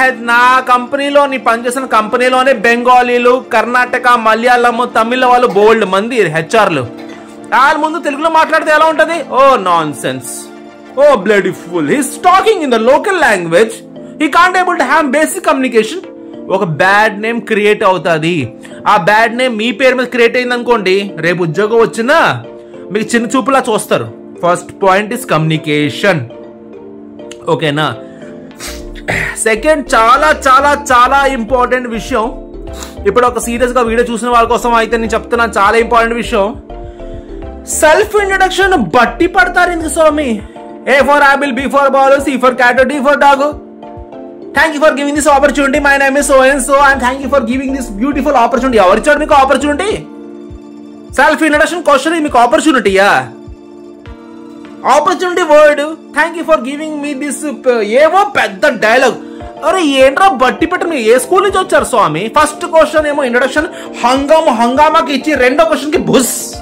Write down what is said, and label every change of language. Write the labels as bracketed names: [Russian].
[Telugu] నా కంపెనీలో, నీ పనిచేసిన కంపెనీలోనే బెంగాలీలు, కర్ణాటక, మలయాళము, తమిళ వాళ్ళు బోల్డ్ మంది హెచ్ఆర్లు. వాళ్ళ ముందు తెలుగులో మాట్లాడితే ఎలా ఉంటది? [English] Oh nonsense. Oh bloody fool, he's talking in the local language. He can't able to have basic communication. [Telugu] ఒక బ్యాడ్ నేమ్ క్రియేట్ అవుతుంది. ఆ బ్యాడ్ నేమ్ మీ పేరు మీద క్రియేట్ అయింది అనుకోండి, రేపు ఉద్యోగం వచ్చినా మీకు చిన్న చూపులా చూస్తారు. [English] First point is communication. ఓకేనా? [Telugu] సెకండ్ చాలా చాలా చాలా ఇంపార్టెంట్ విషయం. ఇప్పుడు ఒక సీరియస్ గా వీడియో చూసిన వాళ్ళ కోసం అయితే నేను చెప్తున్నాను, చాలా ఇంపార్టెంట్ విషయం. సెల్ఫ్ ఇంట్రడక్షన్ బట్టి పడతారు ఎందుకు స్వామి? [English] A for apple, B for ball, C for cat, D for dog. Thank you for giving this opportunity. My name is so and so, and thank you for giving this beautiful opportunity. [Telugu] ఎవరు ఇచ్చాడు మీకు opportunity? Self introduction question మీకు ఆపర్చునిటీయా? Opportunity word. [English] Thank you for giving me this. [Telugu] ఏవో పెద్ద dialogue. అరే ఏంట్రా బట్టి పెట్ట, మీరు ఏ స్కూల్ నుంచి వచ్చారు స్వామి? ఫస్ట్ క్వశ్చన్ ఏమో ఇంట్రడక్షన్ హంగామాకి ఇచ్చి, రెండో క్వశ్చన్ కి బుస్.